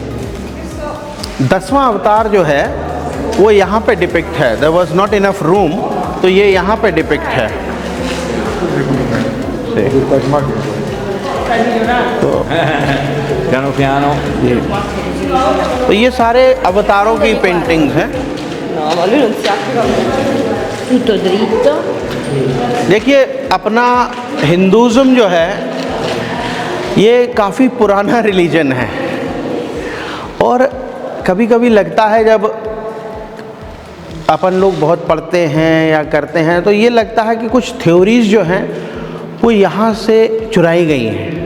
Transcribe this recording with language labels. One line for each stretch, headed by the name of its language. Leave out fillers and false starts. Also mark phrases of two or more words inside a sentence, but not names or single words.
Hindi: 10वां अवतार जो है वो यहाँ पे डिपिक्ट है।
English: there was not enough room,
Hindi: तो ये यहाँ पे डिपिक्ट है।
Italian: Piano piano.
Hindi: तो ये सारे अवतारों की पेंटिंग्स हैं।
Italian: No, ma lui non si applica tutto dritto.
Hindi: देखिए अपना हिंदुज़म जो है ये काफ़ी पुराना रिलीजन है, और कभी कभी लगता है जब अपन लोग बहुत पढ़ते हैं या करते हैं तो ये लगता है कि कुछ थ्योरीज जो हैं वो यहाँ से चुराई गई हैं।